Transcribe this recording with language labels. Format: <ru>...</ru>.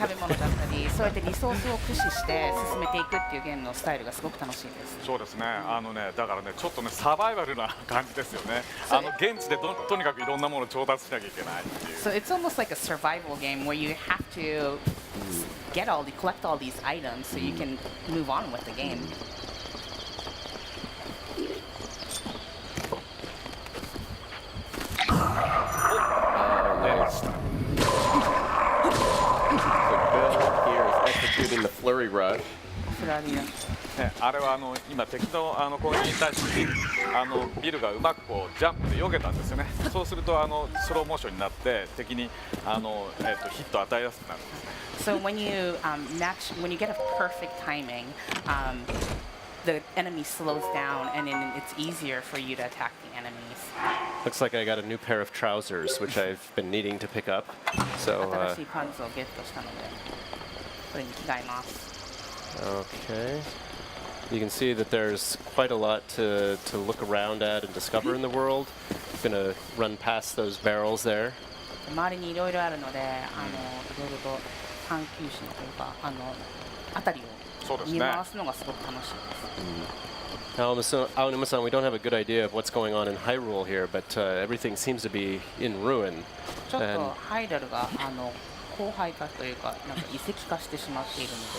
<ja>食べ物だったりそうやってリソースを駆使して進めていくっていうゲームのスタイルがすごく楽しいです。そうですねだからねちょっとねサバイバルな感じですよね現地でとにかくいろんなものを調達しなきゃいけないっていう</ja> <en>So it's almost like a survival game where you have to collect all these items so you can move on with the game. Nice. So Bill here is executing the flurry rush.</en> <ja>フラリアね、あれは今敵の攻撃に対してビルがうまくこうジャンプで避けたんですよねそうするとスローモーションになって敵にヒットを与えやすくなるんですね</ja> <en>So when you get a perfect timing, the enemy slows down, and then it's easier for you to attack the enemies. Looks like I got a new pair of trousers, which I've been needing to pick up. So,</en> <ja>新しいパンツをゲットしたので、これに着替えます。</ja> <en>okay. You can see that there's quite a lot to look around at and discover in the world. I'm going to run past those barrels there.</en> <ja>周りにいろいろあるので、いろいろと探求心というか、辺りを見回すのがすごく楽しいです。</ja> <en>Aonuma-san, we don't have a good idea of what's going on in Hyrule here, but everything seems to be in ruin.</en> <ja>ちょっとハイラルが荒廃化というか、なんか遺跡化してしまっているので。</ja>